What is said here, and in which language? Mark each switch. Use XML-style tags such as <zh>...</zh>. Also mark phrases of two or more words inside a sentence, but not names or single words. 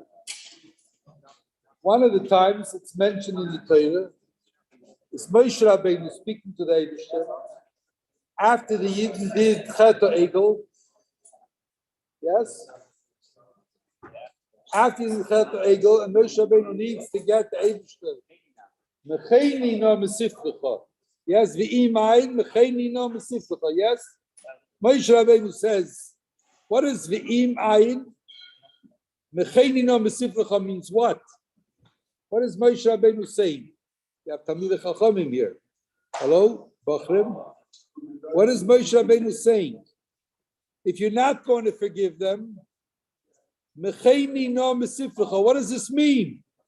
<en>One of the times it's mentioned in the Torah is Moshe Rabbeinu speaking to the Eibusher after the Yidden did</en> <he>חטא העגל.</he> <en>Yes? After the</en> <he>חטא העגל,</he> <en>and Moshe Rabbeinu needs to get the Eibusher.</en> <he>מחני נא מספרך. Yes, ואם אין מחני נא מספרך.</he> <en>Yes? Moshe Rabbeinu says, what is</en> <he>ואם אין? מחני נא מספרך</he> <en>means what? What is Moshe Rabbeinu saying? You have</en> <he>תלמידי חכמים</he> <en>here. Hello, Bachrim? What is Moshe Rabbeinu saying? If you're not going to forgive them,</en> <he>מחני נא מספרך.</he> <en>What does this mean?</en>